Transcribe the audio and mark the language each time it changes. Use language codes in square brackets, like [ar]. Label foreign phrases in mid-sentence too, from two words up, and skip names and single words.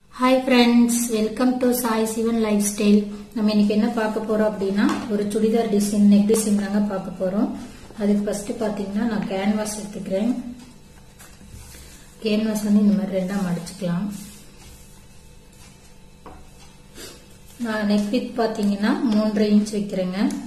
[en] Hi friends, welcome to Sai Sivan Lifestyle. [ta] நம்ம இன்னைக்கு என்ன பார்க்க போறோம் அப்படின்னா ஒரு சுடிதார் [en] design neck design [ta] தாங்க பார்க்க போறோம்। அதுக்கு ஃபர்ஸ்ட் பாத்தீங்கன்னா நான் கேன்வாஸ் எடுத்துக்கிறேன்। கேன்வாஸ் வந்து இந்த மாதிரி ரெண்டா மடிச்சுக்கலாம்। நான் [en] neck width [ta] பாத்தீங்கன்னா 3.5 இன்ச் வைக்கிறேங்க।